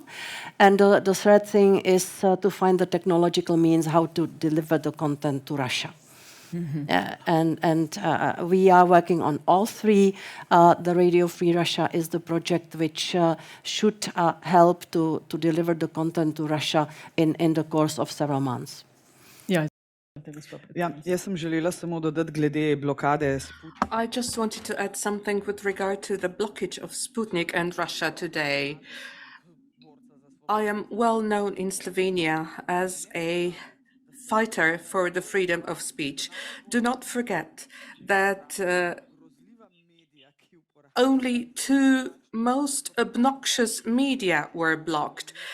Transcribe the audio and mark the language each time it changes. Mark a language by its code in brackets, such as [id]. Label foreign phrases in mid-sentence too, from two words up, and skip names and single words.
[en] And the third thing is to find the technological means how to deliver the content to Russia. We are working on all 3. The Radio Free Russia is the project which should help to deliver the content to Russia in the course of several months. [sl] Ja, jaz sem želela samo dodati glede blokade Sputnika. [en] I just wanted to add something with regard to the blockage of Sputnik and Russia today. I am well known in Slovenia as a fighter for the freedom of speech. Do not forget that only 2 most obnoxious media were blocked.